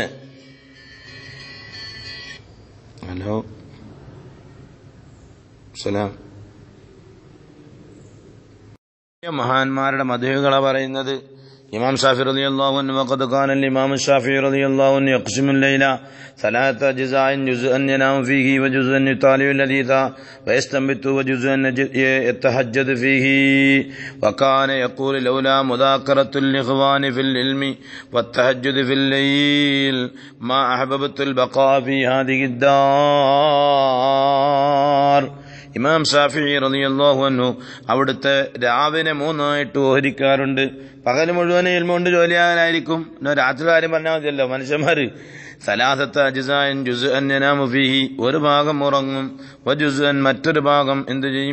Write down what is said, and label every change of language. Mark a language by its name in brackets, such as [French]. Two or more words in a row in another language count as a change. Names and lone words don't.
[Malayalam] ഹലോ, സലാം. മഹാന്മാരുടെ മദ്ഹുകളാ പറയുന്നത്. [Arabic] إمام الشافعي رضي الله عنه وقد كان إمام الشافعي رضي الله عنه يقسم الليل ثلاثة أجزاء جزءا ينام فيه وجزءا يطالع الحديث ويستنبط وجزءا يتهجد فيه وكان يقول لولا مذاكرة الإخوان في العلم والتهجد في الليل ما أحببت البقاء في هذه الدار. [Malayalam] ഇമാം ഷാഫിഈ [Arabic] رضي الله عنه [Malayalam] അവിടുത്തെ രാവിനെ മൂന്നായിട്ട് ഓഹരിക്കാറുണ്ട്. പകൽ മുഴുവൻ ഇൽമ കൊണ്ട് ജോലിയാകാനായിരിക്കും. രാത്രി കാര്യം പറഞ്ഞാൽ മതിയല്ലോ. മനുഷ്യന്മാര് [Arabic] ثلاثة أجزاء جزءا ينام فيه, [Malayalam] ഒരു ഭാഗം ഉറങ്ങും, വജുസ്അൻ മറ്റൊരു ഭാഗം എന്ത് ചെയ്യും?